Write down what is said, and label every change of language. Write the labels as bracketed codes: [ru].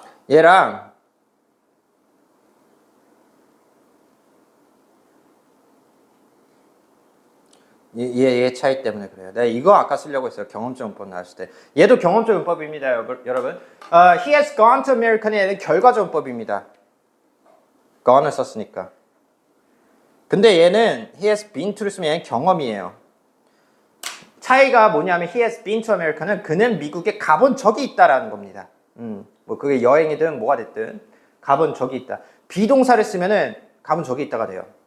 [ko] 얘랑 얘 차이 때문에 그래요. 내가 이거 아까 쓰려고 했어요. 경험적 문법 나왔을 때. 얘도 경험적 문법입니다, 여러분. [en] He has gone to America는 [ko] 얘는 결과적 문법입니다. gone을 썼으니까. 근데 얘는 he has been to를 쓰면 얘는 경험이에요. 차이가 뭐냐면 [en] he has been to America [ko] 는 그는 미국에 가본 적이 있다라는 겁니다. 뭐 그게 여행이든 뭐가 됐든 가본 적이 있다. 비동사를 쓰면은 가본 적이 있다가 돼요.